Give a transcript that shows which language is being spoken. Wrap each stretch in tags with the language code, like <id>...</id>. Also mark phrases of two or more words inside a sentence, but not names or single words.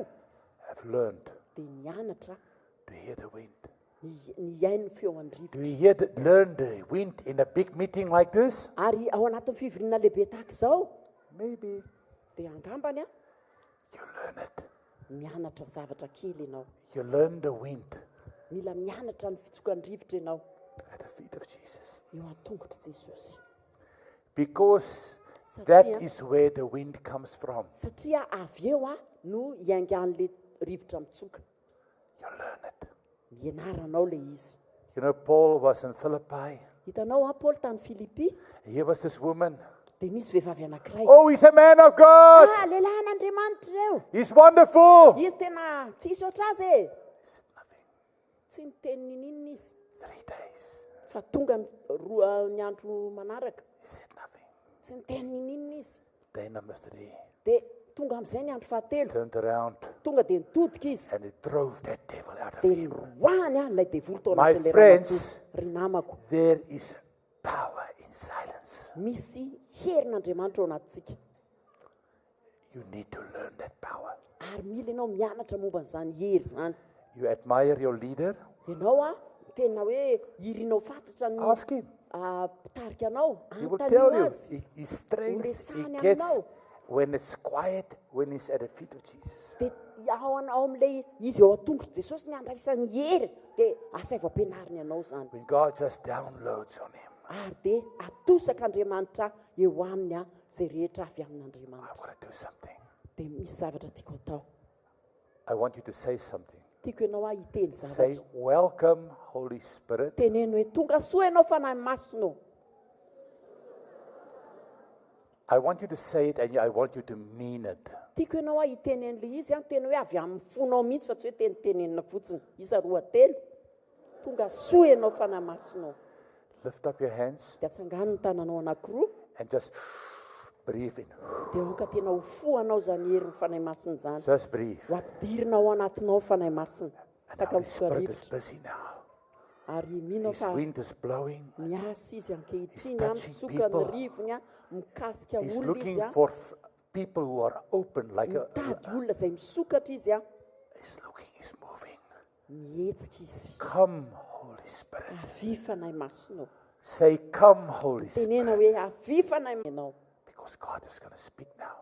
<en>have learned</en> <mg>dia nianatra</mg> <en>to hear the wind.</en> <mg>ny haino feon'ny</mg> <en>Do</en> <mg>rivotra.</mg> <en>you learn the wind in a big meeting like this?</en> <mg>Ary ao anatin'ny fivoriana lehibe tahaka izao</mg> <en>Maybe.</en> <mg>dia angambany a</mg> <en>You learn it.</en> <mg>mianatra zavatra kely ianao.</mg> <en>You learn the wind</en> <mg>Mila mianatra ny fitsokan'ny rivotra ianao</mg> <en>at the feet of Jesus.</en> <mg>eo an-tongotry Jesosy.</mg> <en>Because</en> <mg>Satria-</mg> <en>that is where the wind comes from.</en> <mg>Satria avy eo a no hiaingan'ilay rivotra mitsoka.</mg> <en>You learn it.</en> <mg>Mianaranao ilay izy.</mg> <en>You know, Paul was in Philippi.</en> <mg>Hitanao a Paul tany Filipi</mg> <en>Here was this woman.</en> <mg>dia misy vehivavy anankiray.</mg> <en>Oh, he's a man of God.</en> <mg>Lehilahy an'Andriamanitra ireo.</mg> <en>He's wonderful.</en> <mg>Izy tena tsy hisy oatra azy e.</mg> <en>Nothing.</en> <mg>Tsy niteny ninina izy.</mg> <en>3 days.</en> <mg>Fa tonga ny andro manaraka.</mg> <en>He said nothing.</en> <mg>Tsy niteny ninina izy.</mg> <en>Day number 3.</en> <mg>Dia tonga amin'izay ny andro fahatelo.</mg> <en>Turned around</en> <mg>Tonga dia nitodika izy.</mg> <en>and he drove that devil out of</en> <mg>Dia</mg> <en>him.</en> <mg>roahany a ilay devoly tao</mg> <en>My</en> <mg>anatin'ilay</mg> <en>friends,</en> <mg>ramatoa. Ry namako,</mg> <en>There is power in silence.</en> <mg>misy herin'Andriamanitra ao anatintsika.</mg> <en>You need to learn that power.</en> <mg>Ary mila ianao mianatra momba an'izany hery izany.</mg> <en>You admire your leader.</en> <mg>Ianao a tena hoe irinao fantatra ny</mg> <en>Ask him.</en> <mg>mpitarika anao,</mg> <en>He will tell</en> <mg>anontaniana</mg> <en>you.</en> <mg>azy.</mg> <en>His strength, Ulisani he gets</en> <mg>aminao.</mg> <en>when it's quiet, when he's at the feet of Jesus.</en> <mg>Dia ao amin'ilay izy eo an-tongotry Jesosy ny andraisany hery dia asa vao ampianariny ianao izany.</mg> <en>When God just downloads on him.</en> <mg>Ary dia atosak'Andriamanitra eo aminy a izay rehetra avy</mg> <en>I</en> <mg>amin'Andriamanitra.</mg> <en>want to do something.</en> <mg>Dia misy zavatra tiako atao.</mg> <en>I want you to say something.</en> <mg>Tiako ianao a hiteny</mg> <en>Say,</en> <mg>zavatra.</mg> <en>welcome, Holy Spirit.</en> <mg>Teneno hoe tonga soa ianao fanahy masonao.</mg> <en>I want you to say it and I want you to mean it.</en> <mg>Tiako ianao a hiteny an'ilay izy a tena hoe avy amin'ny fonao mihitsy fa tsy hoe tenitenenina fotsiny. Isa roa telo. Tonga soa ianao fanahy masonao.</mg> <en>Lift up your hands</en> <mg>Dia atsangano ny tananao anankiroa</mg> <en>and just breathe in.</en> <mg>dia oka tena ho foanao zany hery ny fanahy masina zany</mg> <en>Just breathe.</en> <mg>ho ampidirinao anatinao fanahy masina</mg> <en>And</en> <mg>taka</mg> <en>now His Spirit is</en> <mg>mifokarivotra</mg> <en>busy now.</en> <mg>ary minao</mg> <en>His</en> <mg>fa</mg> <en>wind is blowing.</en> <mg>miasa izy ankehitriny</mg> <en>He's</en> <mg>a</mg> <en>touching</en> <mg>mitsoka ny</mg> <en>people.</en> <mg>rivony a mikasika</mg> <en>He's</en> <mg>olona</mg> <en>looking</en> <mg>izy a</mg> <en>for people who are open like</en> <mg>mitady olona izay misokatra izy a</mg> <en>He's looking, He's moving.</en> <mg>mihetsika izy</mg> <en>Come, Holy Spirit.</en> <mg>avy fanahy masinao</mg> <en>Say, come, Holy</en> <mg>tenena</mg> <en>Spirit.</en> <mg>hoe avy fanahy manao</mg> <en>Because God is going to speak now.</en>